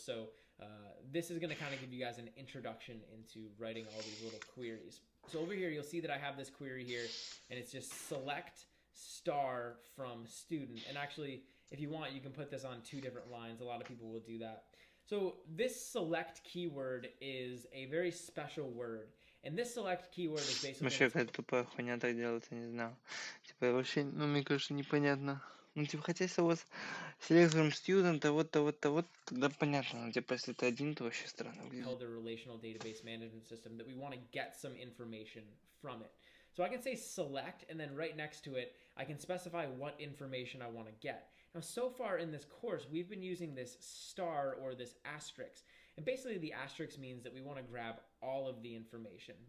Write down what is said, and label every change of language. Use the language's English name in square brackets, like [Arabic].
[English] So this is going to kind of give you guys an introduction into writing all these little queries. So over here, you'll see that I have this query here, and it's just select star from student. And actually, if you want, you can put this on 2 different lines. A lot of people will do that. So this select keyword is a very special word. And this select keyword is basically... [Russian] Вообще какая-то тупая хуйня так делается, не знаю. Типа, вообще, мне кажется, непонятно. Типа, хотя если у вас [English] select from student, [Russian] вот, тогда понятно. Типа, если это один, то вообще странно выглядит. [English] Held a relational database management system that we want to get some information from it. So I can say select, and then right next to it, I can specify what information I want to get. Now, so far in this course, we've been using this star or this asterisk. And basically the asterisk means that we want to grab all of the information.